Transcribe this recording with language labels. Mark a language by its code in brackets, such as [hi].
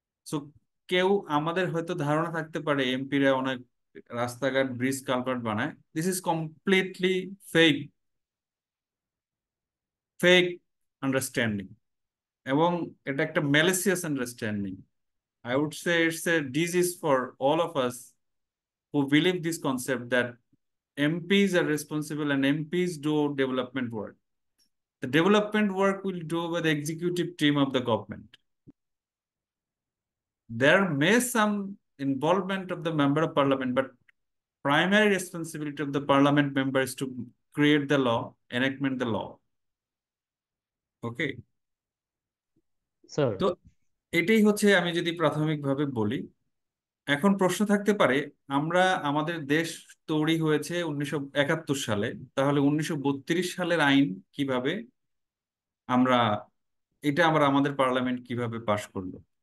[bn] So কেউ, আমাদের হয়তো ধারণা থাকতে পারে এমপিরা অনেক রাস্তাঘাট, ব্রিজ, কালভার্ট বানায়। [en] this is completely fake, fake understanding, [bn] এবং এটা একটা [en] Malicious understanding. I would say it's a disease for all of us who believe this concept that MPs are responsible and MPs do development work. The development work will do by the executive team of the government. There may some involvement of the member of parliament, but primary responsibility of the parliament member is to create the law, enactment the law. Okay, sir. [bn] তো এটাই হচ্ছে, আমি যদি প্রাথমিকভাবে বলি, এখন প্রশ্ন থাকতে পারে, আমরা আমাদের দেশ তৈরি হয়েছে 1971 সালে, তাহলে 1932 সালের আইন কিভাবে আমরা, এটা আমরা আমাদের পার্লামেন্ট কিভাবে পাশ করলো?